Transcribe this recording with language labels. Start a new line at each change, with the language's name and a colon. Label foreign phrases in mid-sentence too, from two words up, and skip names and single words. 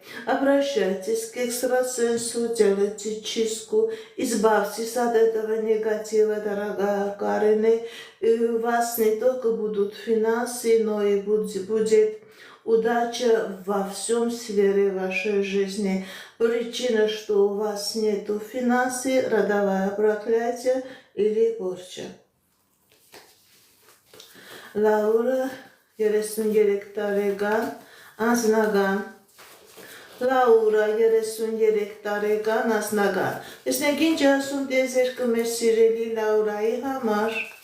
Russian: Обращайтесь к экстрасенсу, делайте чистку, избавьтесь от этого негатива, дорогая Карина. И у вас не только будут финансы, но и будет удача во всем сфере вашей жизни. Причина, что у вас нету финансы, родовое проклятие или порча.
Armenian: Laura 33 տարեկան, անձնական Laura 33 տարեկան, անձնական Տեսնենք ինչ ասում տեզերքը մեր սիրելի Laura-ի համար